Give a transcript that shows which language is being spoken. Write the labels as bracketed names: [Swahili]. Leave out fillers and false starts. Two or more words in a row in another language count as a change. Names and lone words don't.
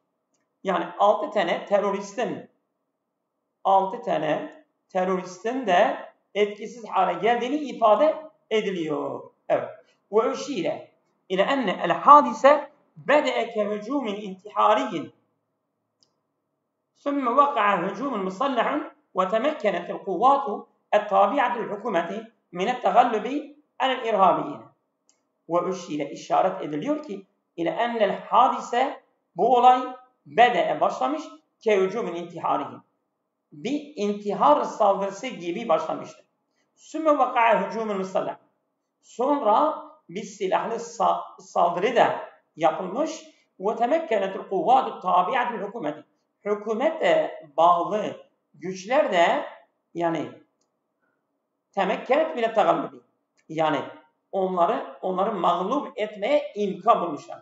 [Turkish] Yani 6 tane teröristin de etkisiz hale geldiğini ifade ediliyor. [Arabic] Evet. وأشير إلى أن الحادث بدأ كهجوم انتحاري ثم وقع هجوم مسلح وتمكنت القوات التابعة للحكومة من التغلب على الإرهابيين. [Turkish] وأشير işaret ediliyor ki [Arabic] إلى أن الحادث, [Turkish] bu olay bede'e başlamış [Arabic] كهجوم انتحاري, [Turkish] bir intihar saldırısı gibi başlamıştır. [Arabic] ثم وقع هجوم مسلح, [Turkish] sonra bir silahlı saldırı da yapılmış ve [Arabic] تمكنت القوات التابعة للحكومة, [Turkish] hükümete bağlı güçler de yani temekkenet bile tagallubi, yani onları mağlup etmeye imkan bulmuşlar.